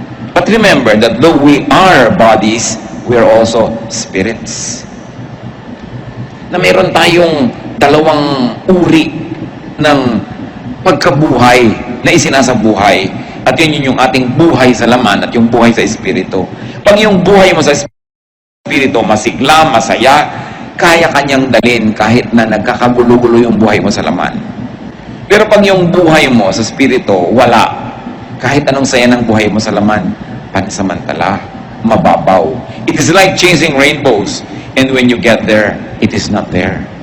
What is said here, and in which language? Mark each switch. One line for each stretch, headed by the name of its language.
English: But remember that though we are bodies, we are also spirits.
Filipino: Na meron tayong dalawang uri ng pagkabuhay na isinasabuhay. At yun yung ating buhay sa laman at yung buhay sa espiritu. Pag yung buhay mo sa espiritu masigla, masaya, kaya kanyang dalhin kahit na nagkakagulo-gulo yung buhay mo sa laman. Pero pag yung buhay mo sa espiritu wala, kahit anong saya ng buhay mo sa laman, pansamantala, mababaw.
English: It is like chasing rainbows, and when you get there, it is not there.